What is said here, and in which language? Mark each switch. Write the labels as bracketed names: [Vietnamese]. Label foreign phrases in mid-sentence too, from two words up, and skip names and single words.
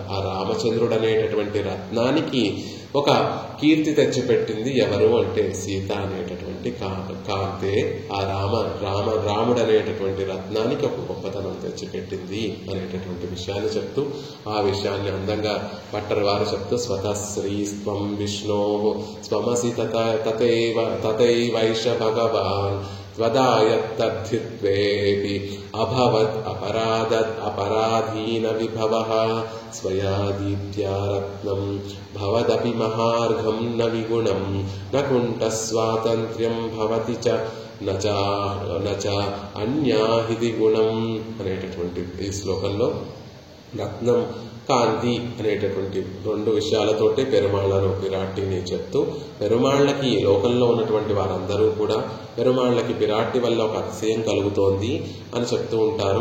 [Telugu] ఆ రామచంద్రుడు అనేటటువంటి రత్నానికి ఒక కీర్తి తెచ్చిపెట్టింది ఎవరు అంటే సీత అనేటటువంటి కాంతే ఆ రాముడు అనేటటువంటి రత్నానికి ఒక గొప్పతనం తెచ్చిపెట్టింది అనేటటువంటి విషయాన్ని చెప్తూ, ఆ విషయాన్ని అందంగా భట్టర్ వారు చెప్తూ [Sanskrit] स्वतश्री स्वं विष्णो स्वमसि तथैवैष भगवान् त्वदायत्तद्धित्वेऽपि अभवत् अपराधीन विभवः स्वयादीत्या रत्नं भवदपि महार्घं न विगुणं न कुण्ठस्वातन्त्र्यं भवति च नच अन्याहिदि गुणं [Telugu] అనేటటువంటి ఈ శ్లోకంలో రత్నం కాంతి అనేటటువంటి రెండు విషయాలతోటి పెరుమాళ్లను పిరాటిని చెప్తూ పెరుమాళ్లకి ఈ లోకంలో ఉన్నటువంటి వారందరూ కూడా పెరుమాళ్లకి పిరాటి వల్ల ఒక అతిశయం కలుగుతోంది అని చెప్తూ ఉంటారు.